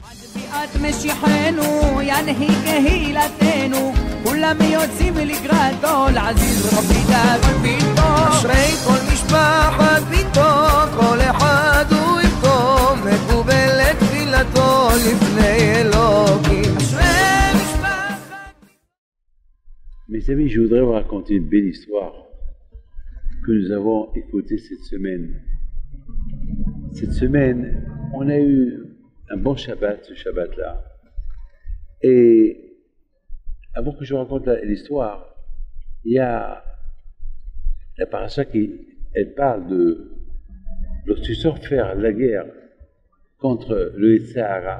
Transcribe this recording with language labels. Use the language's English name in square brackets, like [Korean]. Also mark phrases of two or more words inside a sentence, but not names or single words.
[Hebrew] את משיחנו, ינהיג קהילתנו, כולם יוצאים לגרדו, לעזיז רבי דוד ביתו. אשרי כל משפחת ביתו, כל אחד הוא איתו, מקובלת תפילתו לפני אלוקים. אשרי משפחת... [French] Mes amis, je voudrais vous raconter une belle histoire que nous avons écoutée cette semaine. Cette semaine, on a eu un bon Shabbat, ce Shabbat-là. Et avant que je vous raconte l'histoire, il y a la paracha elle parle de lorsque tu sors faire la guerre contre le Yetzirah.